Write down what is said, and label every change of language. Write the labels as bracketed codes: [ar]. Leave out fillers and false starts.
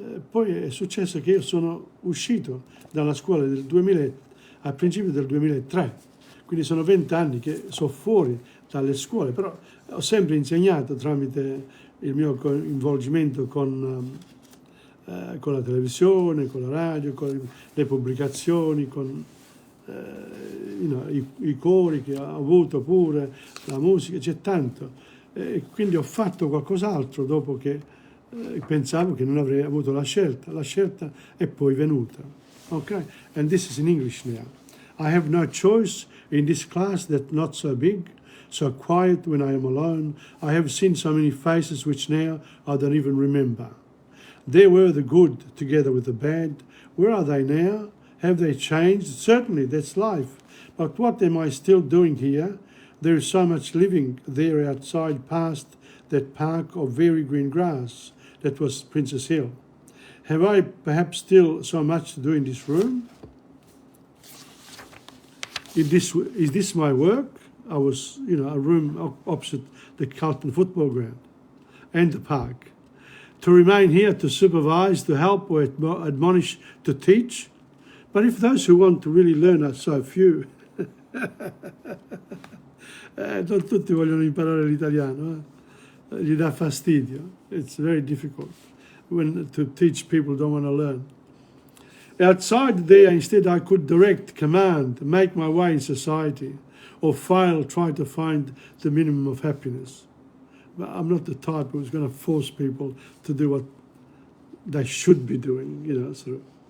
[it] Poi è successo che io sono uscito dalla scuola del 2000, a principio del 2003, quindi sono 20 anni che sono fuori dalle scuole, però ho sempre insegnato tramite il mio coinvolgimento con la televisione, con la radio, con le pubblicazioni, con i cori che ho avuto pure, la musica, c'è tanto. Quindi ho fatto qualcos'altro dopo che pensavo che non avrei avuto la scelta. La scelta è poi venuta. Okay? [en] And this is in English now. I have no choice in this class that's not so big, so quiet when I am alone. I have seen so many faces which now I don't even remember. There were the good together with the bad. Where are they now? Have they changed? Certainly, that's life. But what am I still doing here? There is so much living there outside past that park of very green grass. That was Princess Hill. Have I perhaps still so much to do in this room? Is this my work? I was, a room opposite the Carlton football ground and the park. To remain here to supervise, to help or admonish, to teach. But if those who want to really learn are so few, [it] non tutti vogliono imparare l'italiano, gli dà fastidio. [en] It's very difficult when to teach people don't want to learn. Outside there, instead, I could direct, command, make my way in society, or fail, try to find the minimum of happiness. I'm not the type who's going to force people to do what they should be doing, you know, sort of.